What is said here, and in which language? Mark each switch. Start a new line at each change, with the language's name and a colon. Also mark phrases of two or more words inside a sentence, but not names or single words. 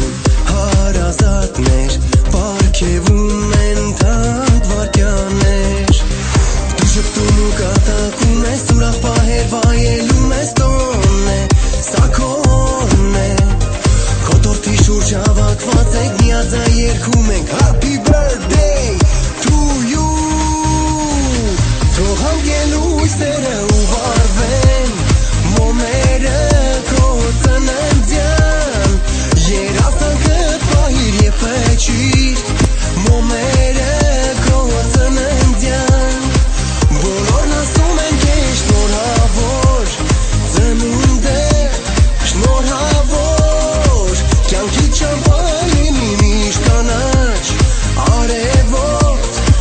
Armenian: հարազատներ, պարգևում են թանկ վայրկյաններ։ Դու ժպտում ու կատակում ես, ուրախ պահեր վայելում ես, տոնն է, սա քո օրն է, քո տորթի շուրջ հավաքված ենք, միաձայն երգում ենք
English: Happy birthday to you։
Armenian: Թող հանգեն լույսերը ու վառվեն մոմերը քո ծննդյան, երազանքդ պահիր և փչիր մոմերը քո ծննդյան, բոլորն ասում են քեզ շնորհավոր, ծնունդդ շնորհավոր, կյանքի ճամփան լինի միշտ կանաչ, արևոտ